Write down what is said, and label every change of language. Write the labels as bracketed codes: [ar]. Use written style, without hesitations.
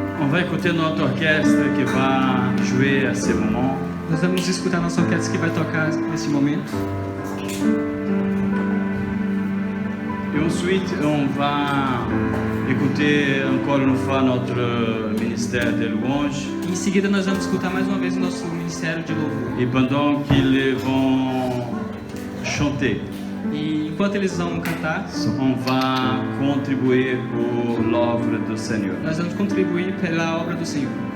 [fr] va écouter notre orchestre qui va jouer à ces moments. [pt] Nós vamos escutar nossa orquestra que vai tocar nesse momento. [fr] Et ensuite, on va écouter encore une fois notre ministère de louange. [pt] E em seguida nós vamos escutar mais uma vez o nosso ministério de louvor. [fr] Et pendant qu'ils vont chanter, [pt] E enquanto eles vão cantar, [fr] on va contribuer pour l'œuvre du Seigneur. [pt] nós vamos contribuir pela obra do Senhor.